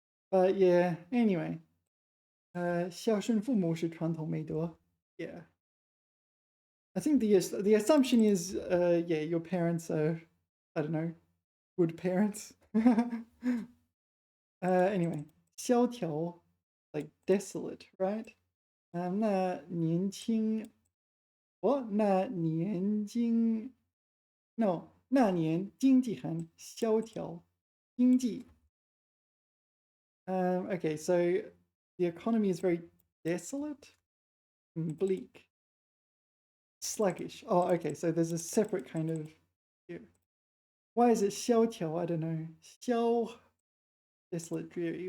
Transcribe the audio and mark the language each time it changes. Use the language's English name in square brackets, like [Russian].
[English] But yeah, anyway. [Chinese] 孝顺父母是传统美德. [English] Yeah. I think the assumption is, yeah, your parents are, I don't know, good parents. Anyway, 萧条, like desolate, right? [Chinese] 那年轻, [English] what? [Chinese] 那年经, no, 那年经济很萧条, 经济. [English] Okay, so the economy is very desolate and bleak. Sluggish. Oh, okay, so there's a separate kind of here. Why is it 萧条?I don't know. 萧 desolate, dreary.